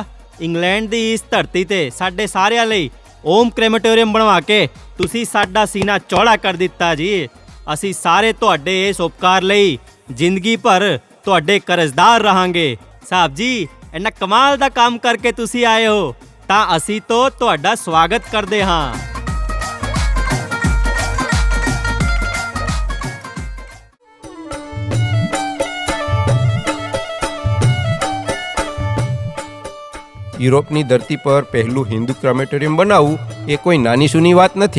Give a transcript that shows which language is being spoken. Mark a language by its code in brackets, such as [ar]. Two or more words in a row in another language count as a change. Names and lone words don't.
[pa] ਇੰਗਲੈਂਡ ਦੀ ਇਸ ਧਰਤੀ ਤੇ ਸਾਡੇ ਸਾਰਿਆਂ ਲਈ ਓਮ ਕ੍ਰੇਮੇਟੋਰੀਅਮ ਬਣਵਾ ਕੇ ਤੁਸੀਂ ਸਾਡਾ ਸੀਨਾ ਚੌੜਾ ਕਰ ਦਿੱਤਾ ਜੀ। ਅਸੀਂ ਸਾਰੇ ਤੁਹਾਡੇ ਇਸ ਉਪਕਾਰ ਲਈ ਜ਼ਿੰਦਗੀ ਭਰ ਤੁਹਾਡੇ ਕਰਜ਼ਦਾਰ ਰਹਾਂਗੇ। ਸਾਹਿਬ ਜੀ, ਇੰਨਾ ਕਮਾਲ ਦਾ ਕੰਮ ਕਰਕੇ ਤੁਸੀਂ ਆਏ ਹੋ ਤਾਂ ਅਸੀਂ ਤੋਂ ਤੁਹਾਡਾ ਸਵਾਗਤ ਕਰਦੇ ਹਾਂ। [gu] યુરોપની ધરતી પર પહેલું હિન્દુ ક્રેમેટોરિયમ બનાવવું એ કોઈ નાની સૂની વાત નથી.